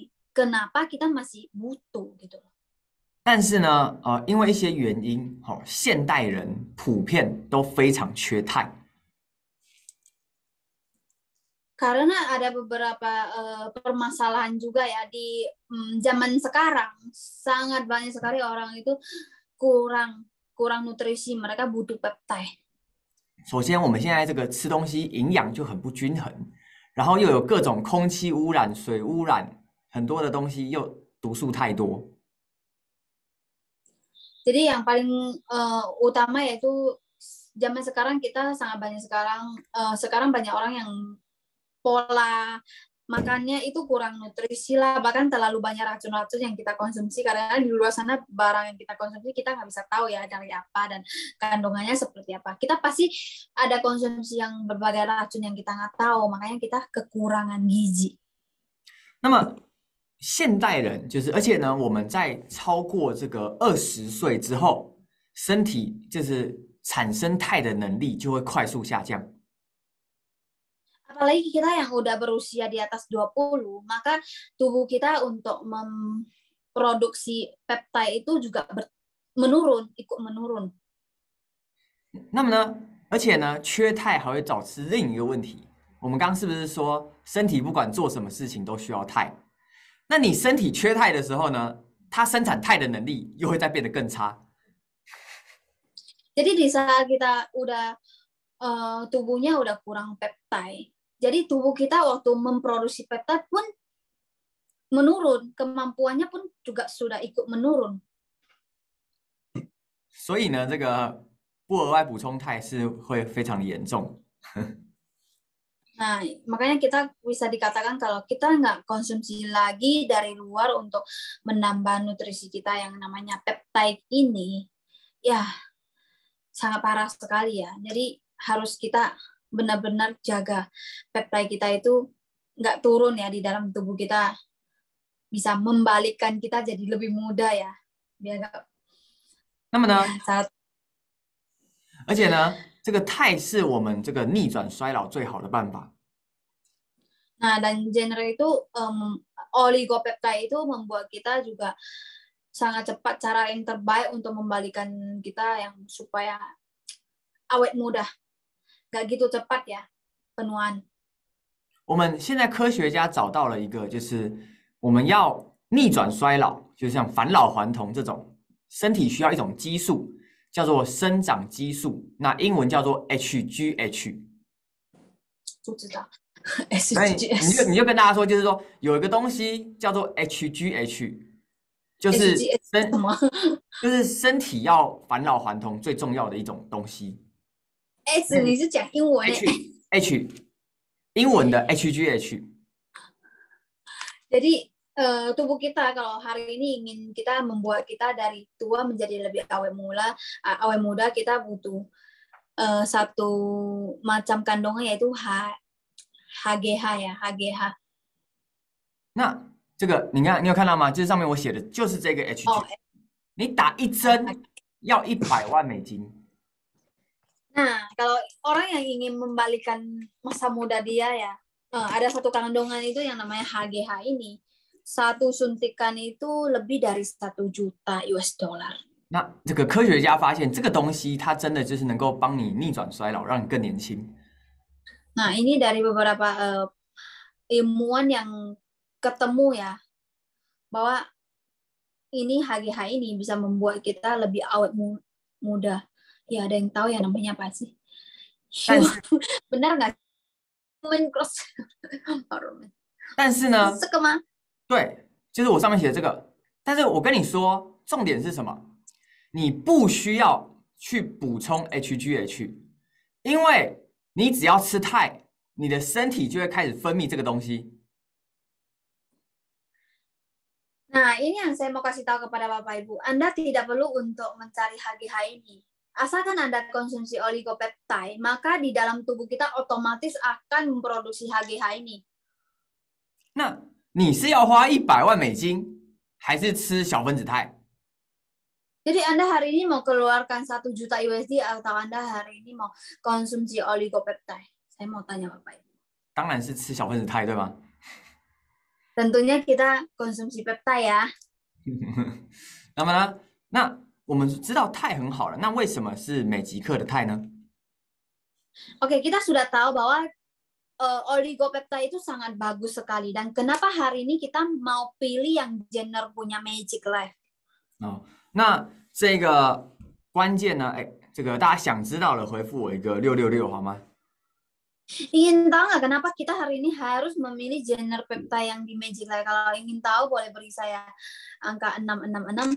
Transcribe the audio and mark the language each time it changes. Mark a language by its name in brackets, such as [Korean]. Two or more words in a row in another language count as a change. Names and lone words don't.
[Indonesian] Kenapa kita masih butuh gitu? [Chinese] 但是呢，因为一些原因，现代人普遍都非常缺钙。 [Indonesian] Karena ada beberapa permasalahan juga ya di zaman sekarang, sangat banyak sekali orang itu kurang nutrisi, mereka butuh peptide. [Chinese] 首先，我们现在这个吃东西营养就很不均衡，然后又有各种空气污染、水污染，很多的东西又毒素太多。 [Indonesian] Jadi yang paling utama yaitu zaman sekarang kita sangat banyak sekarang banyak orang yang pola makannya itu kurang nutrisi lah, bahkan terlalu banyak racun-racun yang kita konsumsi, karena di luar sana barang yang kita konsumsi kita nggak bisa tahu ya dari apa dan kandungannya seperti apa. Kita pasti ada konsumsi yang berbagai racun yang kita nggak tahu, makanya kita kekurangan gizi. [Chinese] 那么现代人就是，而且呢，我们在超过这个20岁之后，身体就是产生肽的能力就会快速下降。 [Indonesian] Apalagi kita yang udah berusia di atas 20, maka tubuh kita untuk memproduksi peptide itu juga ikut menurun. [Chinese] 那么呢，而且呢，缺钙还会导致另一个问题。我们刚刚是不是说，身体不管做什么事情都需要钙？那你身体缺钙的时候呢，它生产肽的能力又会再变得更差。 [Indonesian] Jadi di saat kita udah tubuhnya udah kurang peptide, jadi tubuh kita waktu memproduksi peptide pun menurun, kemampuannya pun juga sudah ikut menurun. [Chinese] 所以呢，这个不额外补充肽是会非常严重。 [Indonesian] Nah, makanya kita bisa dikatakan kalau kita nggak konsumsi lagi dari luar untuk menambah nutrisi kita yang namanya peptide ini, ya sangat parah sekali ya. Jadi harus kita benar-benar jaga peptide kita itu nggak turun ya di dalam tubuh kita, bisa membalikkan kita jadi lebih muda ya, biar nggak. [Chinese] 那么呢，而且呢，这个肽是我们这个逆转衰老最好的办法。 [Indonesian] Nah, dan genre itu oligopeptide itu membuat kita juga sangat cepat, cara yang terbaik untuk membalikan kita yang supaya awet muda. Gak gitu cepat ya penuaan. [Chinese] 我们现在科学家找到了一个，就是我们要逆转衰老，就像返老还童这种，身体需要一种激素，叫做生长激素，那英文叫做 HGH。不知道。所以你就跟大家说，就是说有一个东西叫做 HGH， 就是就是身体要返老还童最重要的一种东西。 S 你是讲英文？H 英文的 HGH。 [Indonesian] Jadi tubuh kita kalau hari ini ingin kita membuat kita dari tua menjadi lebih awet muda, kita butuh satu macam kandungan yaitu HGH 呀 ，HGH。 [Chinese] 那这个你有看到吗？就是上面我写的就是这个 HG，、你打一针要100万美金。 [Indonesian] Nah, kalau orang yang ingin membalikan masa muda dia ya, ada satu kandungan itu yang namanya HGH ini. Satu suntikan itu lebih dari 1 juta [English] US dollar。 [Chinese] 那这个科学家发现，这个东西它真的就是能够帮你逆转衰老，让你更年轻。 [Indonesian] Nah, ini dari beberapa ilmuwan yang ketemu ya, bahwa ini HGH ini bisa membuat kita lebih awet muda. Ya, ada yang tahu ya namanya apa sih? Benar nggak? Cross。 [Chinese] 但是呢，这个吗？对，就是我上面写的这个。但是我跟你说，重点是什么？你不需要去补充 HGH， 因为 你只要吃肽，你的身体就会开始分泌这个东西。 [Indonesian] Nah, ini yang saya mau kasih tahu kepada Bapak Ibu. Anda tidak perlu untuk mencari HGH ini. Asalkan Anda konsumsi oligopeptide, maka di dalam tubuh kita otomatis akan memproduksi HGH ini. [Chinese] 那你是要花$100万，还是吃小分子肽？ [Indonesian] Jadi Anda hari ini mau keluarkan 1 juta USD atau Anda hari ini mau konsumsi oligopeptide? Saya mau tanya Bapak Ibu. [Chinese] 当然是吃小分子肽，对吗？ [Indonesian] Tentunya kita konsumsi peptide ya. [Chinese] 那么呢，那我们知道肽很好了，那为什么是每几克的肽呢？ [Indonesian] Oke, kita sudah tahu bahwa oligopeptide itu sangat bagus sekali. Dan kenapa hari ini kita mau pilih yang Jenner punya Magic Life? [Chinese] 哦，那这个关键呢，这个大家想知道的，回复我一个666好吗？ [Indonesian] Ingin tahu nggak kenapa kita hari ini harus memilih Jenner Peptide yang di Magic Life? Kalau ingin tahu boleh beri saya angka 666.